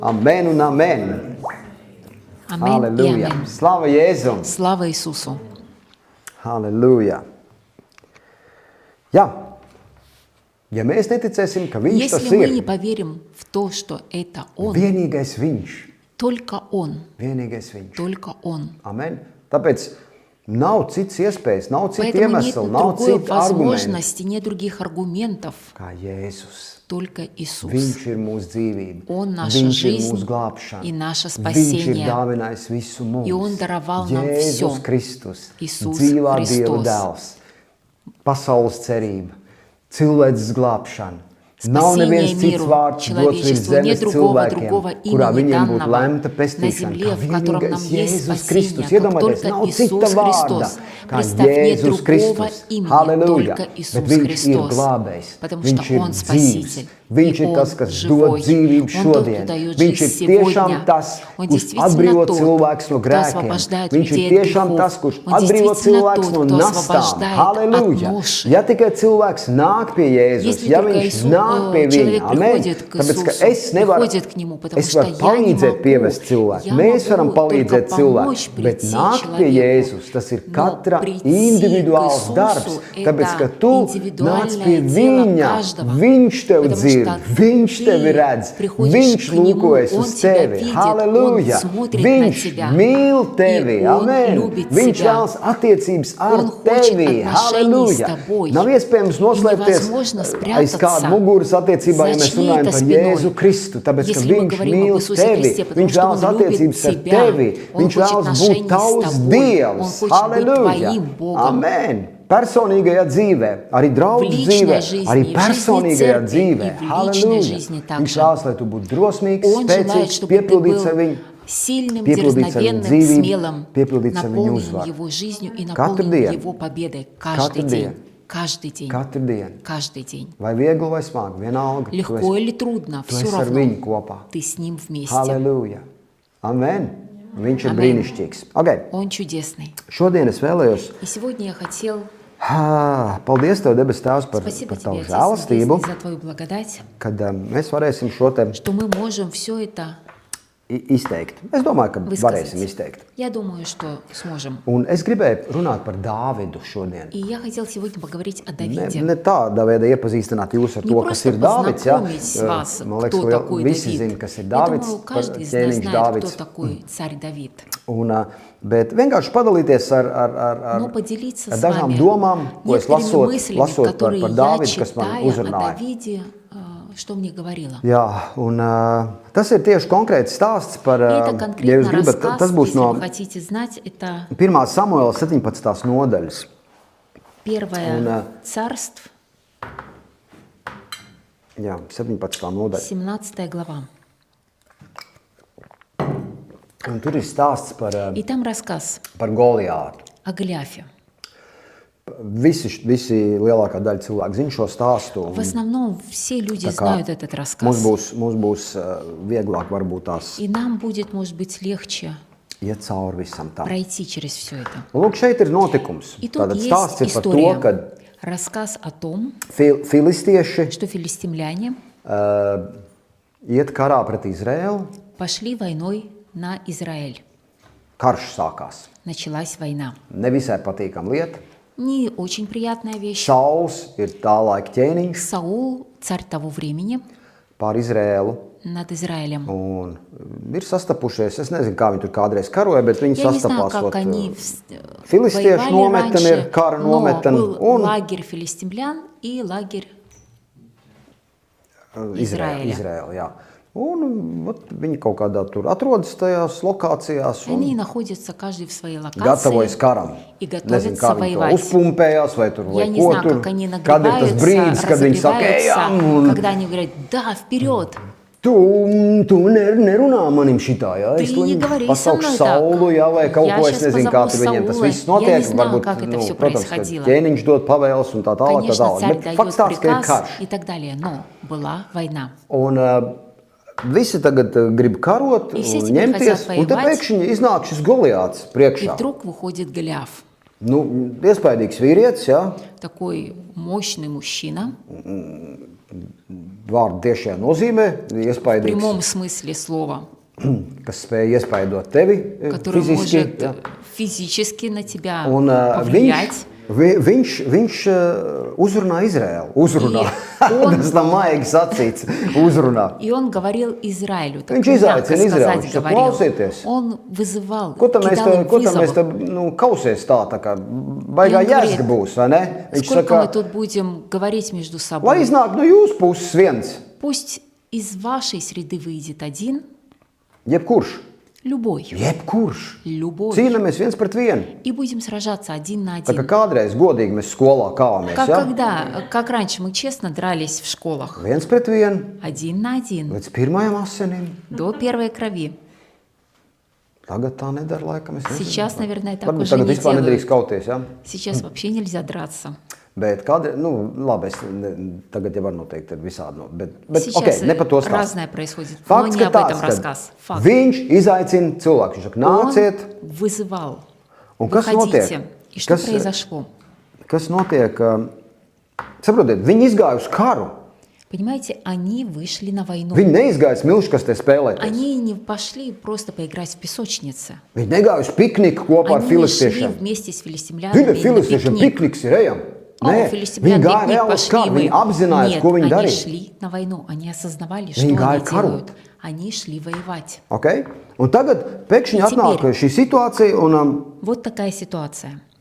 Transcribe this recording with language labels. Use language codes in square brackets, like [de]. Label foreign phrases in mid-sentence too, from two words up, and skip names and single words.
[lv] Amen un amen. [ru] Amen и [lv] Halleluja. amen. Slava Jēzum. [ru] Слава Иисусу. [lv] Halleluja. Jā. Ja mēs neticēsim, ka viņš tas [ru] Если мы не [lv] ir, [ru] поверим в то, что это Он, [lv] vienīgais viņš, [ru] только Он, [lv] vienīgais viņš. [ru] только Он. Amen. [lv] Tāpēc nav cits iespējas, nav cita [ru] Поэтому нет [lv] iemesla, nav [ru] другой [lv] cita argumenta, [ru] возможности, нет других аргументов, [lv] kā Jēzus. [ru] только Иисус. [lv] Viņš ir mūsu dzīvība, [ru] Он наша [lv] viņš ir [ru] жизнь [lv] mūsu glābšana, [ru] и наше [lv] viņš ir [ru] спасение. [lv] dāvinājis visu mums. [ru] И Он даровал нам [lv] Jēzus [ru] всё. [lv] Kristus, [ru] Иисус [lv] dzīvā Dieva [ru] Христос. [lv] dēls, pasaules cerība, cilvēces glābšana. Nav [ru] Спасение [lv] neviens cits [ru] миру, [lv] vārds dots virs [ru] человечеству, нет [lv] zemes [ru] другого [lv] cilvēkiem, kurā [ru] имени [lv] viņiem būtu [ru] данного [lv] lemta [ru] на [lv] pestīšana, [ru] земле, [lv] kā [ru] в котором нам [lv] vienīgais [ru] есть [lv] Jēzus [ru] спасение, [lv] Kristus. [ru] как [lv] Iedomājieties, [ru] только [lv] nav [ru] Иисус [lv] cita vārda, [ru] Христос. [lv] kā [ru] Представь, нет [lv] Jēzus [ru] другого [lv] Kristus. [ru] имени, [lv] Halleluja! [ru] только [lv] Bet [ru] Иисус [lv] viņš ir [ru] Христос. [lv] glābējs, [ru] Потому [lv] viņš [ru] что [lv] ir [ru] Он [lv] dzīvs, [ru] Спаситель, [lv] viņš [ru] и [lv] ir tas, [ru] Он [lv] kas [ru] живой. [lv] dod dzīvību [ru] Он тот, [lv] šodien. [ru] кто дает [lv] Viņš ir [ru] жизнь [lv] tiešām [ru] сегодня. [lv] tas, [ru] Он [lv] kurš [ru] действительно [lv] atbrīvo [ru] тот, [lv] cilvēkus no [ru] кто [lv] grēkiem. [ru] освобождает [lv] Viņš ir [ru] людей от [lv] tiešām [ru] грехов. [lv] tas, kurš [ru] Он [lv] atbrīvo [ru] действительно [lv] cilvēkus [ru] тот, [lv] no [ru] кто [lv] nastām. [ru] освобождает [lv] Halleluja! [ru] от ноши. [lv] Ja tikai cilvēks nāk pie Jēzus, [ru] Если [lv] ja [ru] только [lv] viņš nāk pie viņa, [ru] человек [lv] amen, [ru] приходит к [lv] tāpēc, ka [ru] Иисусу, [lv] es nevaru, [ru] приходит к Нему, потому [lv] es [ru] что [lv] varu [ru] я не [lv] palīdzēt [ru] могу. [lv] pievest cilvēku. [ru] Я [lv] Mēs varam [ru] могу только [lv] palīdzēt [ru] помочь [lv] cilvēku, bet [ru] прийти [lv] nākt pie [ru] человеку. [lv] Jēzus, tas ir [ru] Но [lv] katra [ru] прийти [lv] individuāls [ru] к Иисусу [lv] darbs, tāpēc, ka [ru] это [lv] tu nāc [ru] индивидуальное [lv] pie [ru] дело [lv] viņa, [ru] каждого. [lv] viņš tev [ru] Потому [lv] dzird, [ru] что [lv] viņš [ru] ты [lv] tevi redz, [ru] приходишь [lv] viņš [ru] к Нему, [lv] lūkojas [ru] Он [lv] uz [ru] тебя [lv] tevi. [ru] видит, [lv] Halleluja! [ru] Он смотрит [lv] Viņš [ru] на тебя. [lv] mīl tevi, [ru] И Он [lv] amen. [ru] любит [lv] Viņš [ru] тебя. [lv] vēlas attiecības ar [ru] Он хочет [lv] tevi. [ru] отношений с [lv] Halleluja! [ru] тобой. [lv] Nav iespējams noslēpties [ru] невозможно [lv] aiz [ru] спрятаться [lv] kāda muguras attiecībā, ja [ru] за [lv] mēs runājam [ru] чьей-то [lv] par [ru] спиной. [lv] Jēzu Kristu, tāpēc, ka [ru] Если мы [lv] viņš [ru] говорим [lv] mīl [ru] об Иисусе [lv] tevi, [ru] Христе, потому [lv] viņš [ru] что [lv] vēlas [ru] Он любит [lv] attiecības ar [ru] тебя, [lv] tevi, [ru] Он [lv] viņš [ru] хочет [lv] vēlas būt [ru] отношений с [lv] tavs [ru] тобой, [lv] Dievs. [ru] Он хочет быть [lv] Halleluja! [ru] твоим Богом. [lv] Amen! Personīgajā dzīvē, arī draugu [ru] В [lv] dzīvē, [ru] личной жизни, [lv] arī [ru] в жизни [lv] personīgajā [ru] церкви [lv] dzīvē. [ru] и в личной [lv] Halleluja! [ru] жизни [lv] Viņš [ru] также. [lv] vēlas, lai tu būtu drosmīgs, [ru] Он желает, [lv] spēcīgs, [ru] чтобы ты [lv] piepildīts ar [ru] был [lv] viņu, [ru] сильным, [lv] piepildīts ar viņu [ru] дерзновенным, [lv] dzīvību, [ru] смелым, [lv] piepildīts ar viņu [ru] наполнен [lv] uzvaru. [ru] Его жизнью и [lv] Katru [ru] наполнен [lv] dienu. [ru] Его победой [lv] Katru [ru] каждый день. [lv] dienu. [ru] Каждый день. [lv] Katru dienu. [ru] Каждый день. [lv] Vai viegli vai smagi, vienalga. [ru] Легко или трудно, [lv] tu [ru] все [lv] esi ar viņu [ru] равно [lv] kopā. [ru] ты с Ним вместе. [lv] Halleluja! Amen! Viņš ir Amen. brīnišķīgs. Okay. [ru] Он чудесный. [lv] Šodien es vēlējos, [ru] И сегодня я хотел... [lv] paldies Tev, debes Tēvs, par [ru] Спасибо [lv] Tavu [ru] тебе, Отец [lv] žēlastību, [ru] Небесный, за Твою благодать, [lv] kad mēs varēsim šo te [ru] что мы можем все это [lv] izteikt. Es domāju, ka [ru] высказать. [lv] varēsim izteikt. [ru] Я думаю, что сможем. [lv] Un es gribēju runāt par Dāvidu šodien. [ru] И я хотел сегодня поговорить о [lv] Ne, [ru] Давиде. [lv] ne tādā veidā iepazīstināt jūs ar [ru] Не [lv] to, kas [ru] просто [lv] ir Dāvids. Ja? [ru] познакомить вас, [lv] Man liekas, [ru] кто такой [lv] visi [ru] Давид. [lv] zina, kas ir [ru] Я [lv] Dāvids, [ru] думаю, каждый из нас [lv] ķēniņš [ru] знает, кто [lv] Dāvids. [ru] такой царь Давид. [lv] Bet vienkārši padalīties ar [ru] Но поделиться с [lv] dažām [ru] вами [lv] domām, ko es [ru] некоторыми мыслями, [lv] lasot [ru] которые [lv] par [ru] я [lv] Dāvidu, kas man [ru] читая о [lv] uzrunāja. [ru] Давиде, что мне говорила. [lv] Jā, un tas ir tieši konkrēts stāsts par, [ru] И это [lv] ja jūs [ru] конкретно [lv] gribat, [ru] рассказ, [lv] tas būs [ru] если [lv] no [ru] вы хотите знать, это [lv] 1. Samuela 17. nodaļas. [ru] первое царств, [lv] Jā, 17. nodaļa. [ru] 17 глава. [lv] Un tur ir stāsts par [ru] И там рассказ [lv] Goliātu. [ru] о Голиафе. [lv] Visi lielākā daļa cilvēku zina šo stāstu. [ru] В основном все люди [lv] Tā kā [ru] знают этот рассказ. [lv] Mums būs vieglāk varbūt tās [ru] И нам будет, может быть, легче [lv] iet cauri visam tam. [ru] пройти через все это. [lv] Un lūk, šeit ir notikums. [ru] И тут [lv] Tātad [ru] есть [lv] stāsts ir par to, [ru] история. [lv] ka [ru] Рассказ о том, [lv] filistieši [ru] что филистимляне [lv] iet karā pret Izraēlu. [ru] пошли войной на Израиль. [lv] Karš sākās. [ru] Началась война. [lv] Nevisai patīkama lieta. [ru] Не очень приятная вещь. [lv] Sauls ir tā laika ķēniņš [ru] Саул, царь того времени, [lv] pār Izraēlu. [ru] над Израилем. [lv] Un ir sastapušies, es nezinu, kā viņi tur kādreiz karoja, bet viņi [ru] Я не знаю, [lv] sastapās. [ru] как они [lv] Filistiešu [ru] воевали [lv] nometne ir [ru] раньше, [lv] kara [ru] но [lv] nometne [ru] был [lv] un [ru] лагерь филистимлян и лагерь Izraēļa. [lv] Izraēla, jā. Un viņi kaut kādā tur atrodas tajās lokācijās un [ru] Они находятся каждый в своей [lv] gatavojas [ru] локации. [lv] karam. [ru] И [lv] Nezinu, [ru] готовятся [lv] kā viņi to [ru] воевать. [lv] uzpumpējās vai tur vai [ru] Я не [lv] ko [ru] знаю, [lv] tur. [ru] как они [lv] Kad ir tas brīdis, [ru] нагреваются, [lv] kad viņi saka, ejam, un [ru] когда они говорят, да, вперед. [lv] tu nerunā manim šitā, jā. [ru] Ты [lv] Es [ru] не говори со [lv] pasaukšu [ru] мной так. [lv] Saulu, jā, vai kaut [ru] Я [lv] ko, es [ru] сейчас [lv] nezinu, kā tur [ru] позову [lv] viņiem tas [ru] Саула. [lv] viss [ru] Я [lv] notiek. [ru] не знаю, [lv] Varbūt, [ru] как это всё [lv] protams, ka [ru] происходило. [lv] ķēniņš dod pavēles un tā tālāk, tā [ru] Конечно, [lv] tālāk. [ru] царь [lv] Bet [ru] дает [lv] fakts tāds, ka ir [ru] приказ [lv] karš. [ru] и так далее. Но была война. [lv] Un visi tagad grib karot [ru] И все [lv] un [ru] теперь [lv] ņemties, [ru] хотят [lv] un te [ru] воевать. [lv] pēkšņi iznāk šis Goliāts [ru] И [lv] priekšā. [ru] вдруг выходит Голиаф. [lv] Nu, iespaidīgs vīrietis, jā, [ru] Такой мощный мужчина, [lv] vārdu tiešajā nozīmē, [ru] в [lv] iespaidīgs, [ru] прямом смысле слова, [lv] kas spēja iespaidot tevi [ru] который [lv] fiziski. [ru] может [lv] Jā. [ru] физически на тебя [lv] Un [ru] повлиять. [lv] viņš uzrunā Izraēlu. Uzrunā. Tas nav maigi sacīts. Uzrunā. [ru] И он говорил Израилю, так [lv] Viņš [ru] мягко [lv] izaicina Izraēlu. [ru] сказать [lv] Viņš saka, [ru] говорил. [lv] klausieties, [ru] Он вызывал, [lv] ko tam mēs [ru] кидал им [lv] te [ru] вызов. [lv] kausies tā kā baigā [ru] Un говорит, [lv] jēzga būs, vai ne? Viņš [ru] Сколько мы [lv] saka, [ru] тут будем говорить между [lv] lai [ru] собой? [lv] iznāk no jūsu puses viens, [ru] Пусть из вашей среды выйдет один, [lv] jebkurš, [ru] любой, любой. [lv] cīnāmies viens pret vienu. [ru] И будем сражаться один на [lv] Tā kā [ru] один. [lv] kādreiz godīgi mēs skolā kāvāmies, [ru] Как раньше мы честно дрались в школах. [lv] viens pret vienu, [ru] Один на один, [lv] līdz pirmajam asinim. [ru] до первой крови. [lv] Tagad tā nedara, laikam. Es nezinu. [ru] Сейчас, наверное, так [lv] Varbūt [ru] уже [lv] tagad [ru] не [lv] vispār nedrīkst [ru] делают. [lv] kauties, ja? [ru] Сейчас вообще нельзя драться. [lv] Bet kādreiz, labi, tagad jau var noteikt ar visādi, bet [ru] Сейчас [lv] ok, ne par to stāst. [ru] разное происходит, но [lv] Fakts, [ru] не [lv] ka [ru] об этом [lv] tāds, ka [ru] рассказ. Факт. [lv] viņš izaicina cilvēku. Viņš saka, [ru] Он [lv] nāciet, [ru] вызывал. [lv] un kas [ru] Выходите. [lv] notiek? [ru] И что [lv] Kas, [ru] произошло? [lv] kas notiek? Saprotiet, viņi izgāja uz karu. [ru] Понимаете, они вышли на войну. [lv] Viņi neizgāja smilškastē spēlēties. [ru] Они не пошли просто поиграть в песочнице. [lv] Viņi negāja uz pikniku kopā ar [ru] Они не šli [lv] filistiešiem. [ru] вместе с [lv] Zini, [ru] филистимлянами на [lv] filistiešiem [ru] пикник. [lv] pikniks ir ejam. Nē, [ru] Филистимлян [lv] viņi gāja [ru] пикник [lv] reāli uz [ru] пошли [lv] karu. [ru] вы. [lv] Viņi apzinājās, [ru] Нет, [lv] ko viņi [ru] они [lv] darīja. [ru] шли на войну. Они осознавали, что [lv] Viņi gāja [ru] они [lv] karot. [ru] делают. Они шли воевать. [lv] Okay? Un tagad pēkšņi Un atnāk [ru] теперь? [lv] šī situācija un [ru] Вот такая ситуация.